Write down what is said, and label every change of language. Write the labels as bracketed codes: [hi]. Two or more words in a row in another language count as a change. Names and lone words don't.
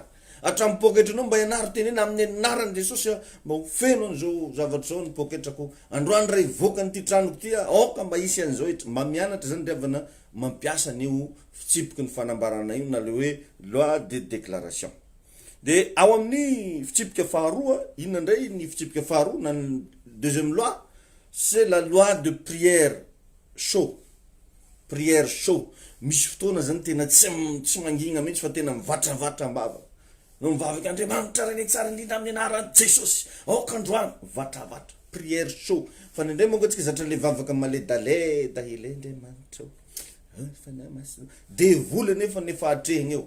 [mg] Hatramin'ny poketranao mba ianaro tenena amin'ny anarany Jesosy mba ho feno an'izao zavatra zao ny poketrako. Androany ray voaka ny ty tranoko ty aoka mba isy an'izao mba mianatra zany riavana mampiasa an'io fitsipiky ny fanambarana io na le hoe [fr] loi de déclaration. [mg] De ao amin'ny fitsipika faharoa, inona ndray ny fitsipika faharoa na ny [fr] deuxième loi, c'est la loi de prière chaud. Prière chaud. [mg] Misy fotoana zany tena tsy mangina mihitsy fa tena mivatravatra ambava. No mivavaka Andriamanitra rany tsara indrindra amin'ny anaran'i Jesosy. Androany vatravatra. [fr] Prière chaud. [mg] Fa ndray monga tsika zatra le vavaka maledaleda hely Andriamanitra. De vola nefa atrehigna eo.